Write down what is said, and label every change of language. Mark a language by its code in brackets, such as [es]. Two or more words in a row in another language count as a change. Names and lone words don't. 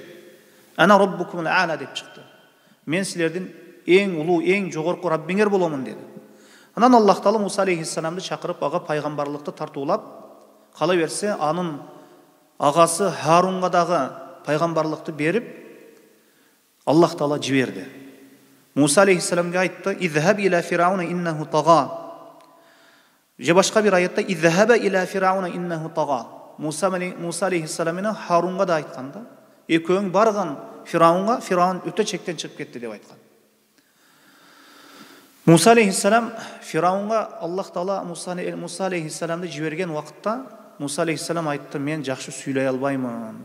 [ar] أنا ربكم الأعلى [ky] деп чыкты. Мен силердин эң улуу, эң жогорку Раббиңер боломун деди. Анан Аллах Таала Муса алейхиссаламды чакырып, ага пайгамбарлыкты тартуулап, кала берсе анын агасы Харунга дагы пайгамбарлыкты берип, Аллах Таала жиберди. Муса алейхиссаламга айтты: [ar] "اذهب إلى فرعون إنه طغى." [ky] Же башка бир аятта: [ar] "اذهب إلى فرعون إنه طغى." [ky] Муса алейхиссалам менен Харунга да айтканда, экөөң барган Фираунга, Фираун өтө чектен чыгып кетти деп айткан. Муса алейхиссалам Фираунга Аллах Таала Муса алейхиссаламды жиберген вакытта Муса алейхиссалам айтты: "Мен жакшы сүйлөй албаймын.